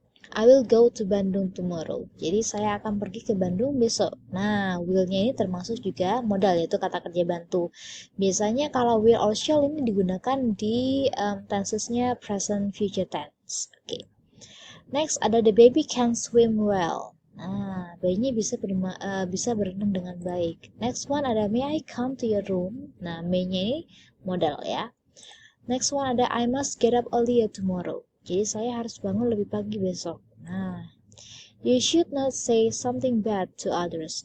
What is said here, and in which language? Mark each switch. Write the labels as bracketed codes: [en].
[en] I will go to Bandung tomorrow. [id] Jadi saya akan pergi ke Bandung besok. Nah, will-nya ini termasuk juga modal, yaitu kata kerja bantu. Biasanya kalau [en] will or shall [id] ini digunakan di tensesnya [en] present future tense. [id] Oke. [en] Next [id] ada [en] the baby can swim well. [id] Nah, bayinya bisa berenang dengan baik. [en] Next one ada may I come to your room. [id] Nah, may-nya ini modal ya. [en] Next one [id] ada [en] I must get up earlier tomorrow. [id] Jadi saya harus bangun lebih pagi besok. [en] Nah, you should not say something bad to others.